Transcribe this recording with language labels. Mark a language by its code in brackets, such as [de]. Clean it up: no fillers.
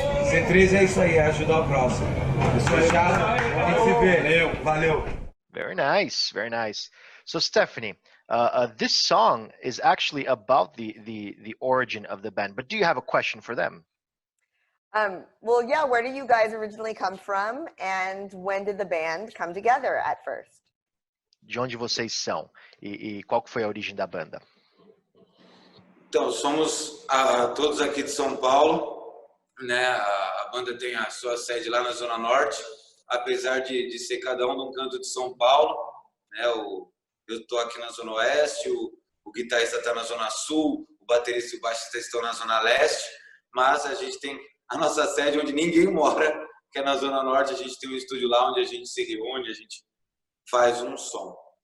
[pt] C3 é isso aí, é ajudar o próximo. Fechado? A gente se vê. Valeu. [en] Very nice, very nice. So Stephanie, this song is actually about the origin of the band, but do you have a question for them? Well, yeah, where did you guys originally come from, and when did the band come together at first? [pt] De onde vocês são? E qual que foi a origem da banda? Então, somos todos aqui de São Paulo, né? A banda tem a sua sede lá na Zona Norte, apesar de ser cada um num canto de São Paulo, né? Eu estou aqui na Zona Oeste, o guitarrista está na Zona Sul, o baterista e o baixista estão na Zona Leste, mas a gente tem a nossa sede onde ninguém mora, que é na Zona Norte. A gente tem um estúdio lá onde a gente se reúne, a gente faz um som.